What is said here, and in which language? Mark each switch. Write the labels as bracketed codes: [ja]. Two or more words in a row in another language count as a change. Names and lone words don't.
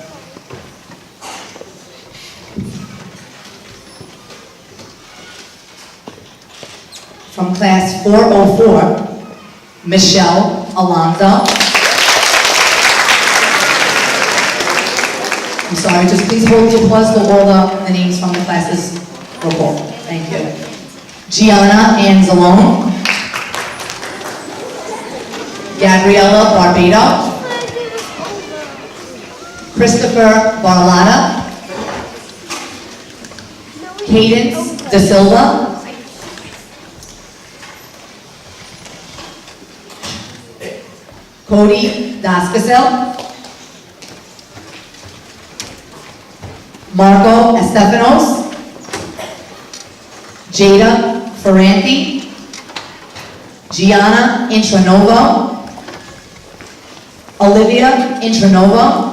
[en] From class 404, Michelle Alonzo. I'm sorry, just please hold the applause till all the names from the classes were called. Thank you. Gianna Anzalone. Gabriella Barbado. Christopher Barlata. Cadence De Silva. Cody Dascasel. Marco Estefanos. Jada Ferranti. Gianna Intranovo. Olivia Intranovo.